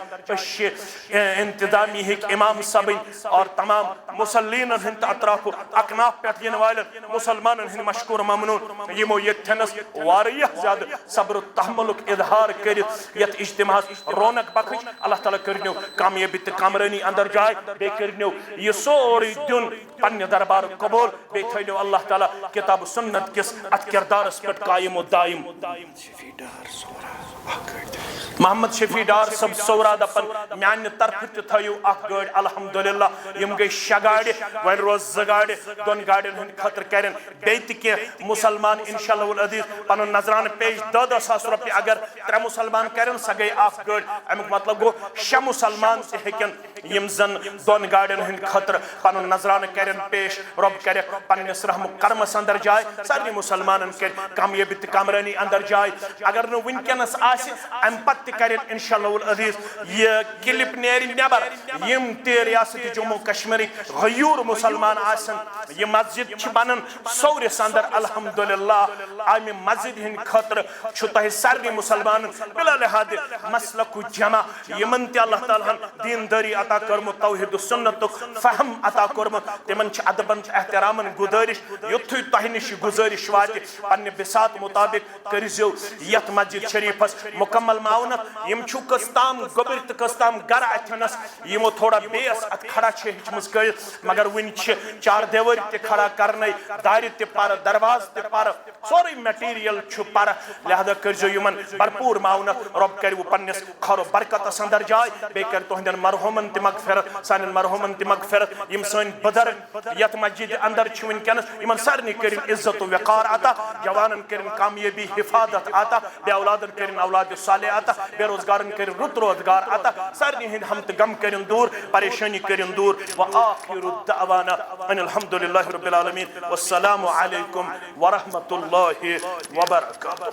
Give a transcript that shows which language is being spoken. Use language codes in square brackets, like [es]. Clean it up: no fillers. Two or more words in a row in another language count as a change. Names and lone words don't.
[ks] أسۍ چھِ انتظامی ہٕکۍ امام صٲبٕنۍ اور تمام مصلینن ہٕنٛدۍ اطراف اکناف پٮ۪ٹھ یِنہٕ والٮ۪ن مسلمانن ہٕنٛدۍ مشکور ممنون یمو ییٚتھٮ۪نس واریاہ زیادٕ صبر و تحملُک اظہار کٔرِتھ یتھ اجتماعس رونق بخش اللہ تعالیٰ کٔرنو کامیٲبی تہٕ کامرٲنی اندر جائے بیٚیہِ کٔرنو یہِ سورُے دیُن پننہِ دربار قبول بیٚیہِ تھٲینو اللہ تعالیٰ کتاب سنت کس اتھ کردارس پٮ۪ٹھ قائم و دائم محمد شفیع ڈار صب سورا دپن میانہ طرف تھیو اخ گاڑ الحمدللہ یم گئی 6 گاڑی ون روز 2 گاڑی 2 گاڑین ہند خطر کرن بیت کی مسلمان [ar] انشاءاللہ العزیز [ks] پن نظران پیش 10 ساس روپیہ اگر 3 مسلمان کرن سا گئی اخ گاڑ امیک مطلب گو 6 مسلمان تہ ہیکن یم زن 2 گاڑین ہند خطر پن نظران کرن پیش رب کرے پنس رحم کرمس اندر جائے سارے مسلمانن کر کامیابی تہ کامرانی اندر جائے اگر نہ ونکس آس ام پتہ کرن [ar] انشاءاللہ العزیز [ks] یہ کلپ نیری نیبر یم تہ ریاست جموں کشمیر غیور مسلمان آسن یہ مسجد چھ بنن سورس اندر الحمدللہ آمی مسجد ہند خطر چھتہ سارے مسلمان بلا لحاظ مسلک جمع یمن تہ اللہ تعالیٰ دینداری عطا کرمت توحید و سنت فہم عطا کرمت تمن چھ ادبن احترامن گزارش یتھے تہ نش گزارش وات پنہ بساط مطابق کرزو یت مسجد شریفس مکمل معاونت یم چھو کستام گوبر تہ کستام گر اتھنس یمو تھوڑا بیس ات کھڑا چھ ہچمس کر مگر ون چھ 4 دیوار تہ کھڑا کرنے دار تہ پر درواز تہ پر سوری میٹیریل چھ پر لہذا کرزو یمن بھرپور معاونت رب کرو پنس خیر و برکت اندر جائے بے کر تہندن مرحومن تہ مغفرت سانن مرحومن تہ مغفرت یم سن بزرگ یت مسجد اندر چھ ونکس یمن سارنی کرن عزت و وقار عطا جوانن کرن کامیابی حفاظت عطا بے اولادن کرن اولاد صالح عطا بے روزگارن کرن رت روزگار عطا سارنی ہند ہم تہ غم کرن دور پریشانی کرن دور [ar] وآخر الدعوانا ان الحمدللہ رب العالمین والسلام علیکم ورحمۃ اللہ وبرکاتہ.